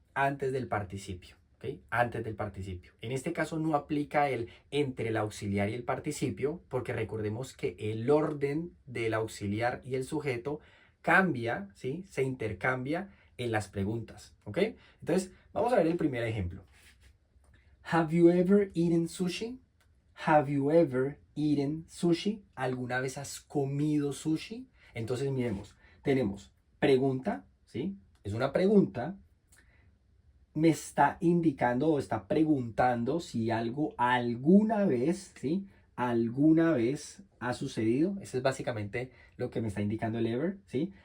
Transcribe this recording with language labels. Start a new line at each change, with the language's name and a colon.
Spanish: Antes del participio, ¿ok? Antes del participio. En este caso no aplica el entre el auxiliar y el participio, porque recordemos que el orden del auxiliar y el sujeto cambia, ¿sí? Se intercambia en las preguntas, ¿ok? Entonces, vamos a ver el primer ejemplo.
English: Have you ever eaten sushi? Have you ever eaten sushi?
Spanish: ¿Alguna vez has comido sushi? Entonces, miremos, tenemos pregunta, ¿sí? Es una pregunta. Me está indicando o está preguntando si algo alguna vez, ¿sí? Alguna vez ha sucedido. Eso es básicamente lo que me está indicando el ever, ¿sí?